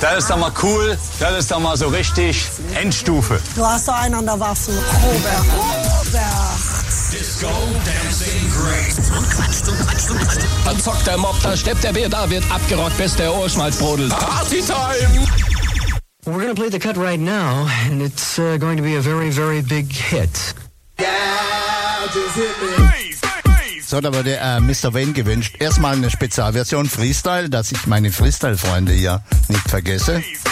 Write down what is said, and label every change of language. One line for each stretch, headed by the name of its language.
German: Das ist doch mal cool, das ist doch mal so richtig Endstufe. Du hast doch einen an der Waffe, Robert.
English: Disco Dancing Great.
German: Und quatscht und quatscht und quatscht. Dann zockt der Mob, da steppt der Bär, da wird abgerockt, bis der Ohrschmalz brodelt.
English: Party Time! We're gonna play the cut right now and it's going to be a very, very big hit. Yeah,
German: just hit me. So, da wurde Mr. Wayne gewünscht. Erstmal eine Spezialversion Freestyle, dass ich meine Freestyle-Freunde hier nicht vergesse.